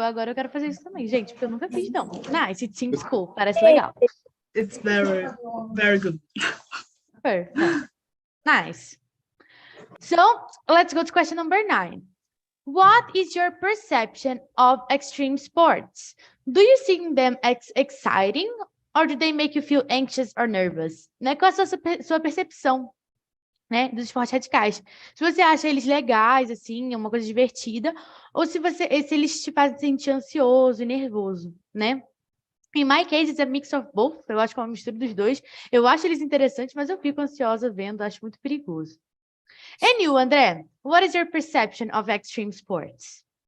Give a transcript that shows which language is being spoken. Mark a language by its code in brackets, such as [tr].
[pt] Agora eu quero fazer isso também, gente, porque eu nunca fiz, não. [en] Nice, it seems cool, [pt] parece legal. [en] It's very, very good. Perfect. Nice. So, let's go to question number 9. What is your perception of extreme sports? Do you think them exciting or do they make you feel anxious or nervous? [pt] Né? Qual é a sua percepção, né, dos esportes radicais? Se você acha eles legais, assim, é uma coisa divertida, ou se eles te fazem sentir ansioso e nervoso, né? [en] In my case, it's a mix of both. [pt] Eu acho que é uma mistura dos dois. Eu acho eles interessantes, mas eu fico ansiosa vendo, acho muito perigoso. [en] And you, André, what is your perception of extreme sports?